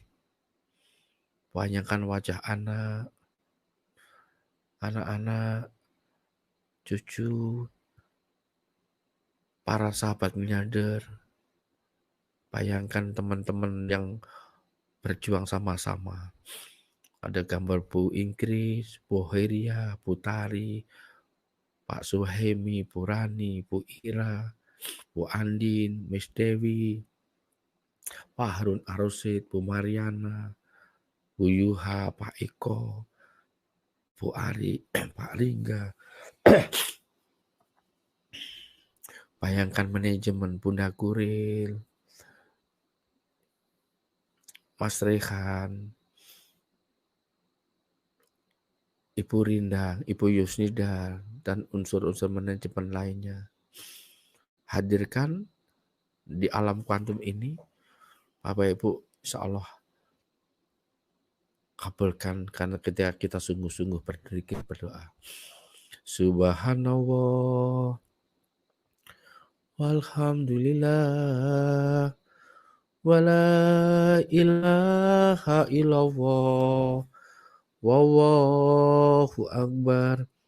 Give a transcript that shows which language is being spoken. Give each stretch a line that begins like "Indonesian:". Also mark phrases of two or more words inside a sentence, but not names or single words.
Indonesian: Bayangkan wajah anak-anak, cucu, para sahabat miliarder. Bayangkan teman-teman yang berjuang sama-sama. Ada gambar Bu Ingkris, Bu Heria, Bu Tari, Pak Suhemi, Bu Rani, Bu Ira, Bu Andin, Miss Dewi, Pak Harun Arosid, Bu Mariana, Bu Yuha, Pak Eko, Bu Ari, Pak Ringga. Bayangkan manajemen Bunda Guril, Mas Rehan, Ibu Rindang, Ibu Yusnida, dan unsur-unsur manajemen lainnya. Hadirkan di alam kuantum ini, Bapak Ibu,
Arabic: إن شاء الله
Indonesian: kabulkan karena ketika kita sungguh-sungguh berzikir, berdoa.
Arabic: سبحان الله والحمد لله ولا إله إلا الله والله أكبر.